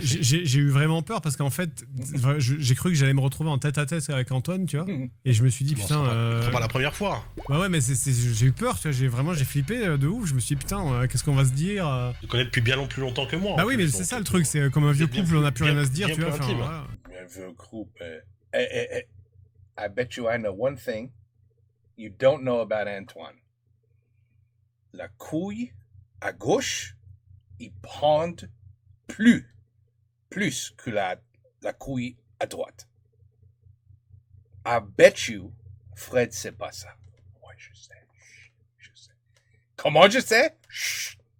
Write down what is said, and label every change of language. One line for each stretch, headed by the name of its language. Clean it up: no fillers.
French: J'ai eu vraiment peur parce qu'en fait, j'ai cru que j'allais me retrouver en tête à tête avec Antoine, tu vois. Et je me suis dit, Bon, putain. c'est pas la première fois. Ouais, mais j'ai eu peur, tu vois. J'ai flippé de ouf. Je me suis dit, putain, qu'est-ce qu'on va se dire? Tu connais depuis bien plus longtemps que moi. Bah oui, mais c'est ça le truc, c'est comme un vieux couple, on n'a plus rien à se dire, tu vois. Intime. Voilà. Un vieux groupe.
English: I bet you I know one thing you don't know about Antoine.
French: La couille à gauche, il pende plus que la couille à droite.
English: I bet you
French: Fred sait pas ça. Ouais, je sais. Comment je sais? Chut.